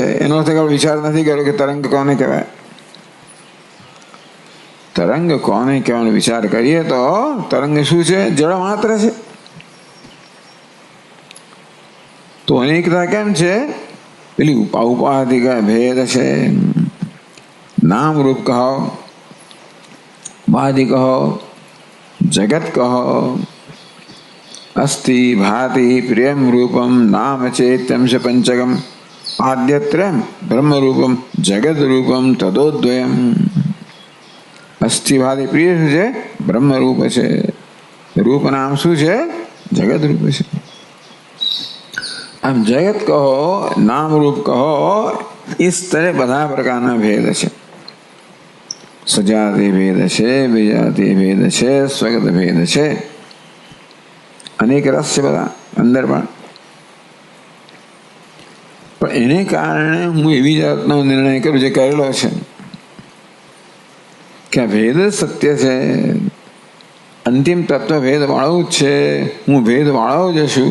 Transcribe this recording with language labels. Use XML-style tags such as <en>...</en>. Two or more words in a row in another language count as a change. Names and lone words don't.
<gu>એનો અર્થ વિચાર નથી કર્યો કે તરંગ કોને કહેવાય. તરંગ કોને કહેવાનો વિચાર કરીએ તો તરંગ શું છે? જળ માત્ર છે. તો અનેકતા કેમ છે? પેલી ઉપાધિક ભેદ છે. નામ રૂપ કહો, ઉપાધિ કહો, જગત કહો,</gu> <sa>अस्ति भाति प्रियम रूपम नाम चैत्यम च पंचकम आद्यत्रयम ब्रह्म रूपम जगत रूपम तदोद्वयम. अस्थि भाति प्रिय</sa> <gu>શું છે? બ્રહ્મ રૂપ છે. રૂપ નામ શું છે? જગત રૂપ છે. આમ જગત કહો, નામ રૂપ કહો,</gu> <hi>इस तरह</hi> <gu>બધા પ્રકારના ભેદ છે. સજાતી ભેદ છે, વિજાતી ભેદ છે, સ્વગત ભેદ છે, અનેક રસ છે બધા અંદર પણ. પણ એને કારણે હું એવી જાતનો નિર્ણય કરું જે કરેલો છે કે આ ભેદ સત્ય છે, અંતિમ તત્વ ભેદ વાળું જ છે, હું ભેદ વાળો જ છું.</gu>